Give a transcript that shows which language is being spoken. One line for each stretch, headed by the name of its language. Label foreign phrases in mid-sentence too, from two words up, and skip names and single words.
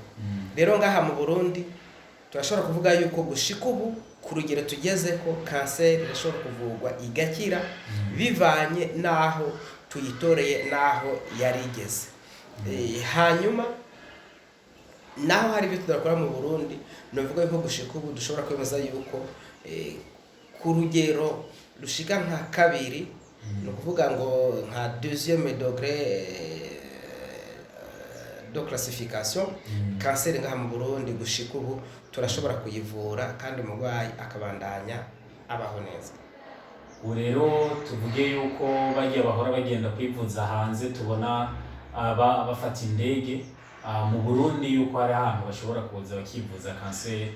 Rundi: Rero ngaha mu Burundi turashobora kuvuga yuko gushika ubu ku rugero tugeze ko kanseri irashobora kuvurwa igakira bivanye n'aho tuyitoreye n'aho yari igeze. Hanyuma naho hari ibyo tudakora mu Burundi, novuga yuko gushika ubu dushobora kwemeza yuko ku rugero rushika nka kabiri, ni ukuvuga ngo nka
French: deuxième degré de classification,
Rundi: kanseri ngaha mu Burundi gushika ubu turashobora kuyivura kandi umurwayi akabandanya abaho neza. Rero tuvuge yuko bagiye bahora bagenda kwivuza hanze, tubona bafata indege mu Burundi yuko hari ahantu bashobora kuza bakivuza kanseri.